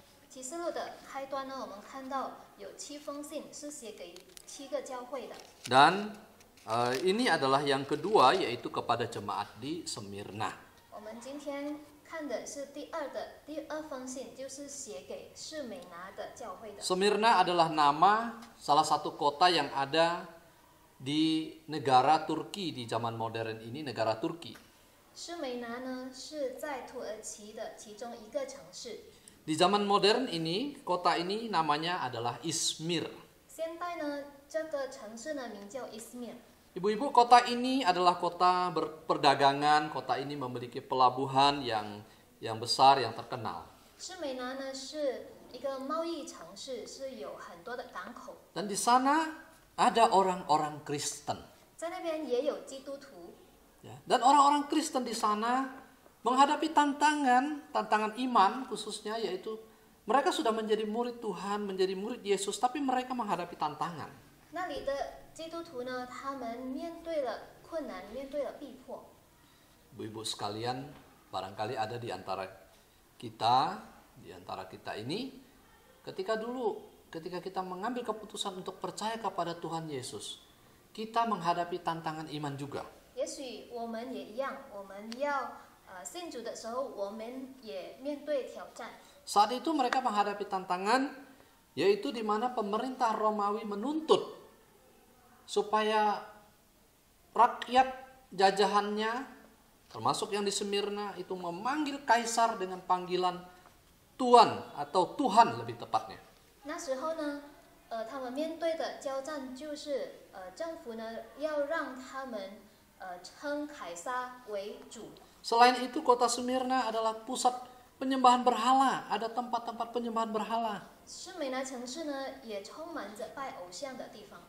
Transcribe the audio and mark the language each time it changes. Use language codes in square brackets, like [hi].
[zh] 启示录的开端呢，我们看到有7封信是写给7个教会的。 [id] Dan ini adalah yang kedua, yaitu kepada jemaat di Smyrna. [zh] 我们今天看的是第二封信，就是写给士美拿的教会的。 [id] Smyrna adalah nama salah satu kota yang ada di negara Turki di zaman modern ini, negara Turki. [zh] 士美拿呢是在土耳其的其中一个城市。 [id] Di zaman modern ini, kota ini namanya adalah Izmir. [zh] 现代呢，这个城市呢名叫伊斯米尔。 [id] Ibu-ibu, kota ini adalah kota perdagangan. Kota ini memiliki pelabuhan yang besar, yang terkenal. [zh] 士美拿呢是一个贸易城市，是有很多的港口。 [id] Dan di sana ada orang-orang Kristen. [zh] 在那边也有基督徒。 [id] Ya. Dan orang-orang Kristen di sana menghadapi tantangan iman khususnya, yaitu mereka sudah menjadi murid Tuhan, menjadi murid Yesus, tapi mereka menghadapi tantangan. [zh] 那里的基督徒呢，他们面对了困难，面对了逼迫。 [id] Ibu-ibu sekalian, barangkali ada di antara kita ini, ketika kita mengambil keputusan untuk percaya kepada Tuhan Yesus, kita menghadapi tantangan iman juga. [zh] 也许我们也一样，我们要信主的时候，我们也面对挑战。 [id] Saat itu mereka menghadapi tantangan, yaitu di mana pemerintah Romawi menuntut supaya rakyat jajahannya, termasuk yang di Smyrna, itu memanggil kaisar dengan panggilan Tuan atau Tuhan lebih tepatnya. [zh] 那时候呢，他们面对的交战就是政府呢要让他们称凯撒为主。 [id] Selain itu, kota Smyrna adalah pusat penyembahan berhala, ada tempat-tempat penyembahan berhala. [zh] 士美拿城市呢也充满着拜偶像的地方。